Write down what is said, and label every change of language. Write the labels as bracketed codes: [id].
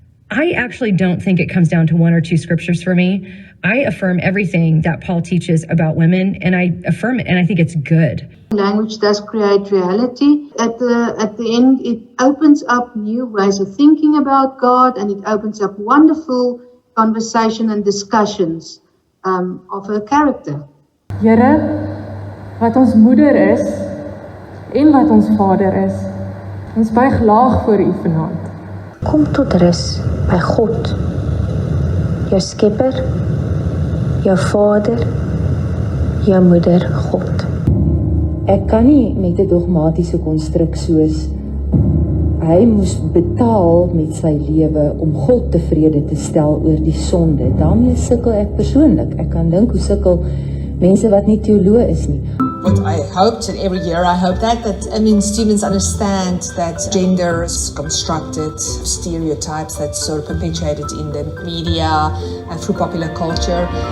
[en] I actually don't think it comes down to one or two scriptures for me. I affirm everything that Paul teaches about women, and I affirm it, and I think it's good. Language does create reality. At the end, it opens up new ways of thinking about God, and it opens up wonderful conversation and discussions of her character. [af] Here, wat ons moeder is, en wat ons vader is, ons buig laag voor U vanaand. Kom tot rus by God, jou skepper, jou vader, jou moeder God. Ek kan nie met 'n dogmatiese konstruk soos hy moes betaal met sy lewe om God tevrede te stel oor die sonde. Daarmee sukkel ek persoonlik. Ek kan dink hoe sukkel mense wat nie teoloë is nie. [en] What I hoped, and every year I hope that students understand that gender is constructed, stereotypes that's sort of perpetuated in the media and through popular culture.